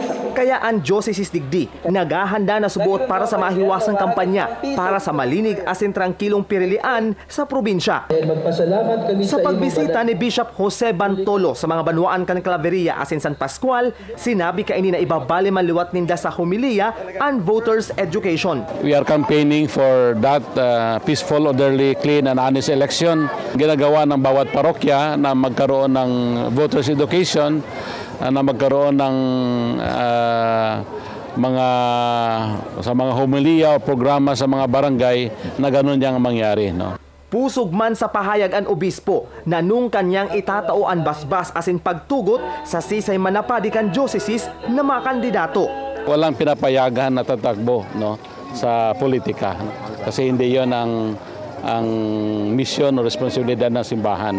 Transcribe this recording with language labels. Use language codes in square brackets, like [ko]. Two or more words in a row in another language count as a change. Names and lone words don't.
[bik] Kaya ang Diocese Digdi naghahanda na subuot para sa mahiwasang kampanya para sa malinig asin trangkilong pirilian sa probinsya. Magpasalamat kami sa pagbisita ni Bishop Jose Bantolo sa mga banwaan kan Claveria asin San Pascual, sinabi kaini na ibabali maliwat ninda sa homilia ang [en] voters education. We are campaigning for that peaceful, orderly, clean and honest election. [tl] Ginagawa ng bawat parokya na magkaroon ng [en] voters education, [tl] na magkaroon ng sa mga homilia o programa sa mga barangay na ganun yang mangyari. No? [bik] Pusog man sa pahayag ang obispo na nung kanyang itatao ang basbas asin pagtugot sa sisay manapadi kan diocese na mga kandidato. [tl] Walang pinapayagan na tatakbo sa politika kasi hindi yon ang misyon o responsibilidad ng simbahan.